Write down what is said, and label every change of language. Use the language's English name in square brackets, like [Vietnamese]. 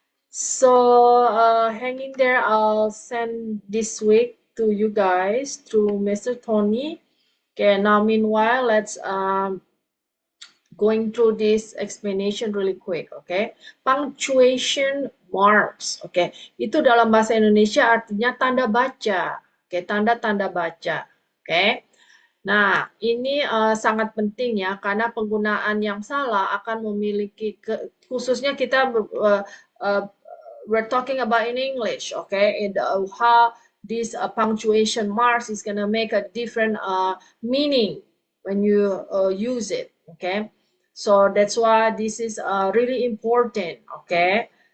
[English] So hang in there. I'll send this week to you guys through Mr. Tony. Okay, now meanwhile, let's going through this explanation really quick, okay? Punctuation marks, okay? [Indonesian] Itu dalam bahasa Indonesia artinya tanda baca, oke? Tanda-tanda baca, oke? Nah, ini sangat penting ya, karena penggunaan yang salah akan memiliki, khususnya kita [English] we're talking about in English, [Indonesian] okay? [English] And how this punctuation marks is gonna make a different meaning when you use it, okay? So that's why this is really important, okay?